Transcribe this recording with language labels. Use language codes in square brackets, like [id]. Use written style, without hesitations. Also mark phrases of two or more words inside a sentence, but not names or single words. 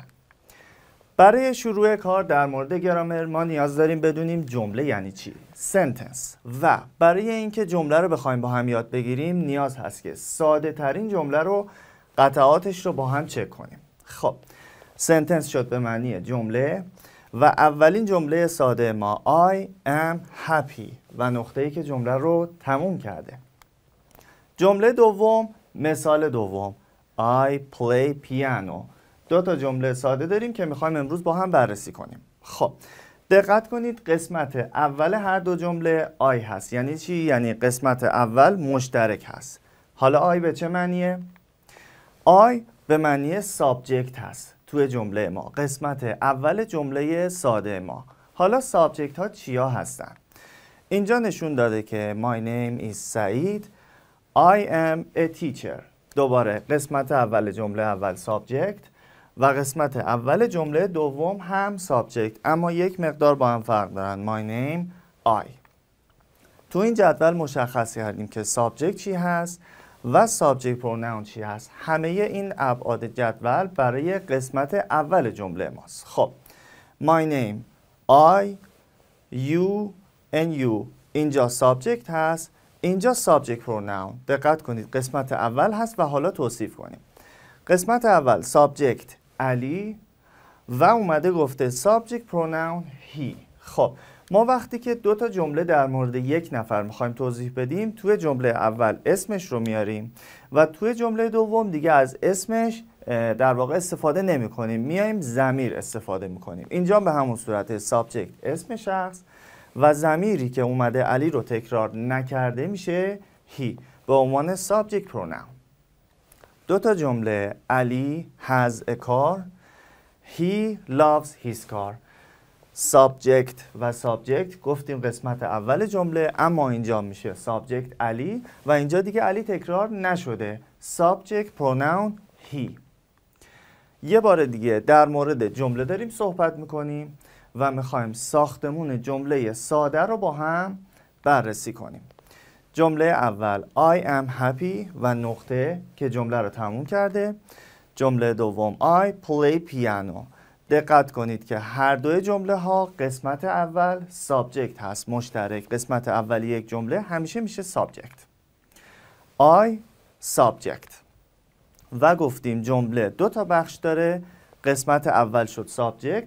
[fa] برای شروع کار در مورد گرامر ما نیاز داریم بدونیم جمله یعنی چی، سنتنس، و برای اینکه جمله رو بخوایم با هم یاد بگیریم نیاز هست که ساده ترین جمله رو قطعاتش رو با هم چک کنیم. خب سنتنس شد به معنی جمله و اولین جمله ساده ما [en] I am happy [fa] و نقطه‌ای که جمله رو تموم کرده. جمله دوم، مثال دوم [en] I play piano. [fa] دو تا جمله ساده داریم که میخوایم امروز با هم بررسی کنیم. خب دقت کنید، قسمت اول هر دو جمله I هست. یعنی چی؟ یعنی قسمت اول مشترک هست. حالا I به چه معنیه؟ I به معنی سابجکت هست توی جمله ما، قسمت اول جمله ساده ما. حالا سابجکت ها چیا هستن؟ اینجا نشون داده که [en] My name is [fa] سعید. [en] I am a teacher. [fa] دوباره قسمت اول جمله اول سابجکت و قسمت اول جمله دوم هم سابجکت، اما یک مقدار با هم فرق دارن. [en] My name I. [fa] تو این جدول مشخص کردیم که سابجکت چی هست و [en] subject pronoun [fa] چی هست. همه این ابعاد جدول برای قسمت اول جمله ماست. [en] خب My name I, you and you. [fa] اینجا سابجکت هست، اینجا [en] subject pronoun. [fa] دقت کنید قسمت اول هست و حالا توصیف کنیم. قسمت اول سابجکت علی و اومده گفته [en] subject pronoun [fa] he. خب ما وقتی که دو تا جمله در مورد یک نفر میخوایم توضیح بدیم، توی جمله اول اسمش رو میاریم و توی جمله دوم دیگه از اسمش در واقع استفاده نمی کنیم، میایم ضمیر استفاده میکنیم. اینجا به همون صورت سابجکت اسم شخص و ضمیری که اومده علی رو تکرار نکرده میشه he به عنوان [en] subject pronoun. [fa] دو تا جمله [en] علی has a car, he loves his car. [fa] سابجکت و سابجکت گفتیم قسمت اول جمله، اما اینجا میشه سابجکت علی و اینجا دیگه علی تکرار نشده، [en] subject pronoun [fa] he. یه بار دیگه در مورد جمله داریم صحبت میکنیم و میخوایم ساختمون جمله ساده رو با هم بررسی کنیم. جمله اول [en] I am happy [fa] و نقطه که جمله رو تموم کرده. جمله دوم [en] I play piano. [fa] دقت کنید که هر دوی جمله ها قسمت اول سابجکت هست مشترک. قسمت اول یک جمله همیشه میشه سابجکت. [en] I subject. [fa] و گفتیم جمله دو تا بخش داره. قسمت اول شد سابجکت.